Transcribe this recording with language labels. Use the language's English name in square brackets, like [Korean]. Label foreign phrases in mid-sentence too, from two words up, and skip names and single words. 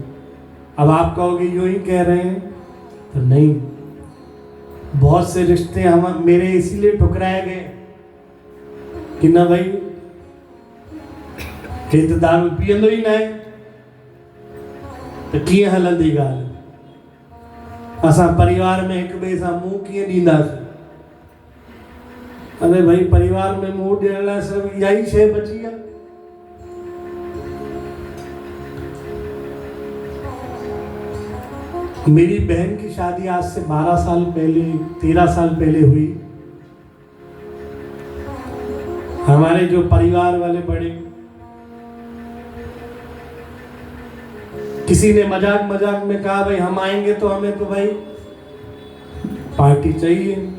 [Hindi] अब आप कहोगे यूं ही कह रहे हैं, तो नहीं, बहुत से रिश्ते हम मेरे इसीलिए ठुकराए गए कि ना भाई के तो [Sindhi] दारू पियंदो ही ना है तो कीअं हलंदी ॻाल्हि। असां परिवार में एक ॿिए सां मुंहुं कीअं ॾींदासीं। अरे भाई परिवार में मुंहुं ॾियण लाइ सिर्फ इहा ई शइ बची आहे। [Hindi] मेरी बहन की शादी आज से 12 साल पहले 13 साल पहले हुई। हमारे जो परिवार वाले बड़े, किसी ने मजाक मजाक में कहा भाई हम आएंगे तो हमें तो भाई पार्टी चाहिए।